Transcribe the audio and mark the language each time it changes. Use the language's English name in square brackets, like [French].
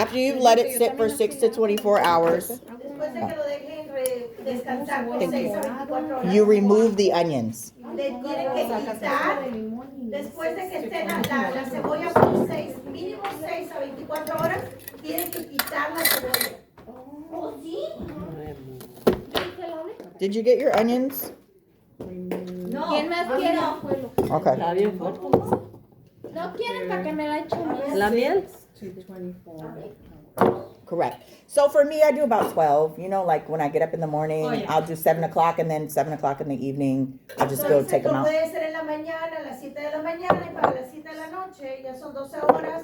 [English] After you've let it sit for 6 to 24 hours, [Spanish] Después de que lo dejen descansar por 6 a 24 horas. [English] you remove the onions. [Spanish] Le tienen que quitar, después de que esté la cebolla por 6, mínimo 6 a 24 horas, tienen que quitar la cebolla. ¿Oh, sí? [English] Did you get your onions? [Spanish] ¿Quién más quiere? [English] Okay. [Spanish] Está bien fuerte. ¿No quieren para que me la echen bien? ¿La miel? [English] Correct. So for me, I do about 12. You know, like when I get up in the morning, I'll do 7 o'clock, and then 7 o'clock in the evening, I'll just go take them out. [Spanish] Puede ser en la mañana, a las 7 de la mañana, y para las 7 de la noche, ya son 12 horas.